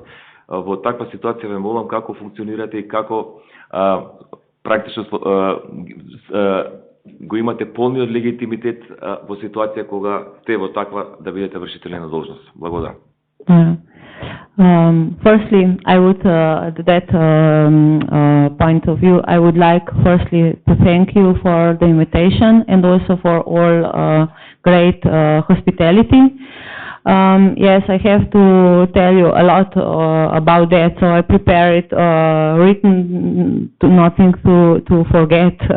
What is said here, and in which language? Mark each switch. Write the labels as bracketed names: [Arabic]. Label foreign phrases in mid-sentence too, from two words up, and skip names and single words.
[Macedonian] Во таква ситуација ве молам како функционирате и како практично го имате полниот легитимитет во ситуација кога сте во таква да бидете вршители на должност. Благодарам. [English] Firstly, I would, to that point of view, I would like firstly to thank you for the invitation and also for all great hospitality. Yes, I have to tell you a lot about that, so I prepared it written, to nothing to forget.